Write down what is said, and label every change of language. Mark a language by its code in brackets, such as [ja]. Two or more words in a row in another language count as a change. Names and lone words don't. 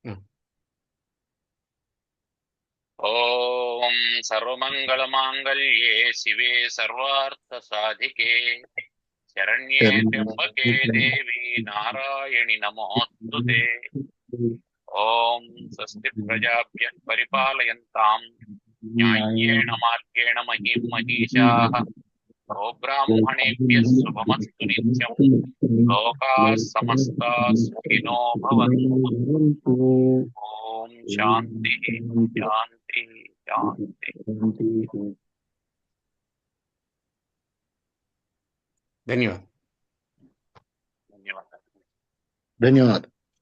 [sa] ఓం సర్వమంగళమాంగళ్యే శివే సర్వార్థ సాధికే శరణ్యే త్ర్యంబకే దేవి నారాయణి నమోస్తుతే. ఓం స్వస్తి ప్రజాభ్యః పరిపాలయంతాం న్యాయేణ మార్గేణ మహీం మహీషాః. గోబ్రాహ్మణేభ్యః శుభమస్తు నిత్యం. లోకాః సమస్తాః సుఖినో భవంతు. ఓం శాంతి శాంతి శాంతి. [te] ధన్యవాదాలు. ధన్యవాదాలు. ధన్యవాదాలు.